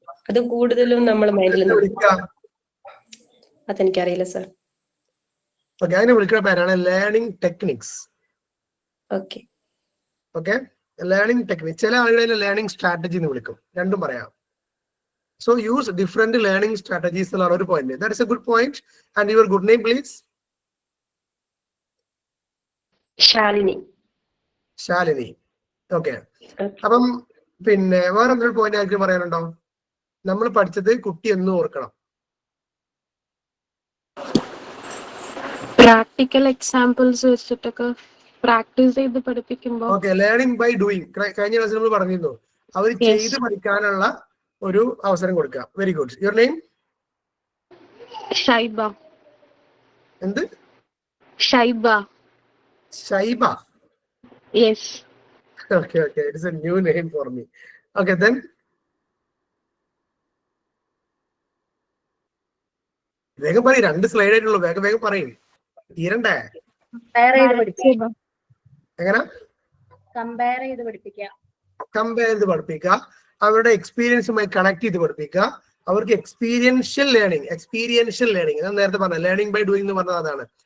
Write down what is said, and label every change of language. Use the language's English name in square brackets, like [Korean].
[Malayalam] അത് കൂടുതലും നമ്മൾ മൈൻഡിൽ അതെനിക്കറിയില്ല സർ. ഓക്കെ, അതിനെ വിളിക്കുന്ന പേരാണ് learning techniques. Okay [English] Okay, learning technique. [Malayalam] ചില ആളുകളെ ലേണിംഗ് സ്ട്രാറ്റജി എന്ന് വിളിക്കും, രണ്ടും പറയാം. [English] So use different learning strategies [Malayalam] എന്നുള്ള ഒരു point. [English] That is a good point. And your good name please? [Malayalam] Shalini. Shalini. Okay, അപ്പം പിന്നെ വേറെ എന്തൊരു പോയിന്റ് ആയിട്ട് പറയാനുണ്ടോ? നമ്മൾ പഠിച്ചത് കുട്ടി എന്നും ഓർക്കണം. പ്രാക്ടിക്കൽ എക്സാമ്പിൾസ് വെച്ചിട്ടൊക്കെ പ്രാക്ടീസ് ചെയ്ത് പഠിപ്പിക്കുമ്പോൾ. [English] Okay, learning by doing. [Malayalam] കഴിഞ്ഞ ക്ലാസ്സിൽ നമ്മൾ പറഞ്ഞിരുന്നു അവർ ചെയ്ത് പഠിക്കാനുള്ള ഒരു അവസരം കൊടുക്കുക. [English] Very good. Your name? [Malayalam] Shaiba. എന്ത്? Shaiba. Shaiba. [English] Yes. Okay, okay, it is a new name for me. Okay, then [Malayalam] വേഗം പറയും, 2 സ്ലൈഡ് ആയിട്ടുള്ളൂ, വേഗം വേഗം പറയും, തീരണ്ടേ? എങ്ങനെ കമ്പയർ ചെയ്ത് പഠിപ്പിക്കുക, അവരുടെ എക്സ്പീരിയൻസുമായി കണക്ട് ചെയ്ത് പഠിപ്പിക്കുക, അവർക്ക് എക്സ്പീരിയൻഷ്യൽ ലേണിംഗ് ഞാൻ നേരത്തെ പറഞ്ഞ ലേണിംഗ് ബൈ ഡൂയിങ് എന്ന് പറഞ്ഞത് അതാണ്.